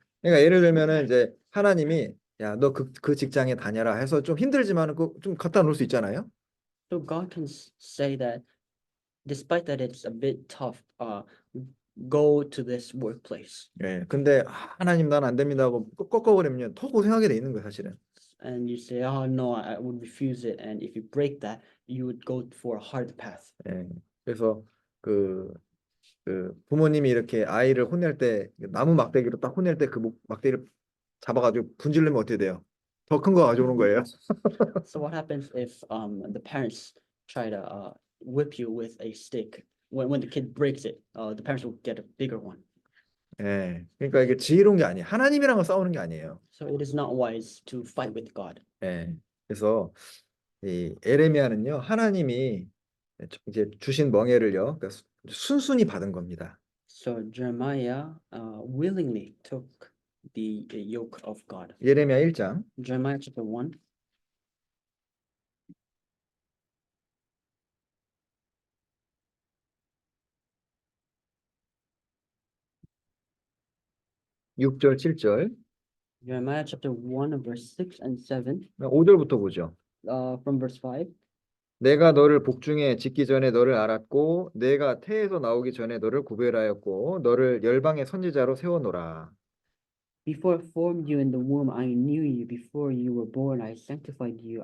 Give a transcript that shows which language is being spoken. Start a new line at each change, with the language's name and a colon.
Korean: 그러니까 예를 들면은 이제 하나님이 야, 너 그 직장에 다녀라 해서 좀 힘들지만은 좀 갖다 놓을 수 있잖아요.
English: So God can say that, despite that it's a bit tough, go to this workplace.
Korean: 네. 근데 하나님 난 안 됩니다 하고 꺾어버리면 더 고생하게 돼 있는 거예요, 사실은.
English: And you say, oh no, I would refuse it. And if you break that, you would go for a hard path.
Korean: 네. 그래서 그 부모님이 이렇게 아이를 혼낼 때 나무 막대기로 딱 혼낼 때 그 막대기를 잡아가지고 분질르면 어떻게 돼요? 더 큰 거 가져오는 거예요.
English: So what happens if the parents try to whip you with a stick? When the kid breaks it, the parents will get a bigger one.
Korean: 예, 그러니까 이게 지혜로운 게 아니에요. 하나님이랑은 싸우는 게 아니에요.
English: So it is not wise to fight with God.
Korean: 예, 그래서 이 에레미야는요, 하나님이 이제 주신 멍에를요, 그러니까 순순히 받은 겁니다.
English: So Jeremiah willingly took the yoke of God.
Korean: 예레미야 1장
English: Jeremiah chapter 1.
Korean: 6절, 7절,
English: Jeremiah chapter 1 verse 6 and 7.
Korean: 5절부터 보죠.
English: From verse 5.
Korean: 내가 너를 복중에 짓기 전에 너를 알았고 내가 태에서 나오기 전에 너를 구별하였고 너를 열방의 선지자로 세워노라.
English: Before I formed you in the womb, I knew you. Before you were born, I sanctified you.